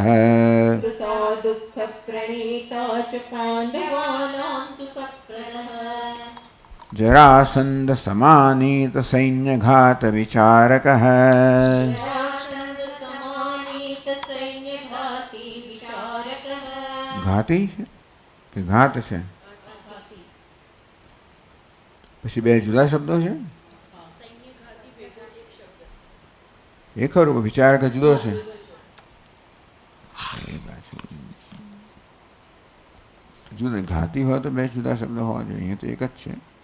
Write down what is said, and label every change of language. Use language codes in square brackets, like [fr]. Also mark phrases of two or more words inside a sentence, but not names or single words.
[sa] कृता दुःखप्रणीता च पाण्डवानां सुखप्रदः जरासन्धसमानीतसैन्यघातविचारकः जरासन्धसमानीतसैन्यघाती विचारकः [gu] घाती છે કે ઘાત છે? પછી બે જુદા શબ્દો છે? એ ખરું, વિચારક જુદો છે. જુદા ઘાતી હોય તો બે જુદા શબ્દ હોવા જોઈએ, અહીંયા તો એક જ છે.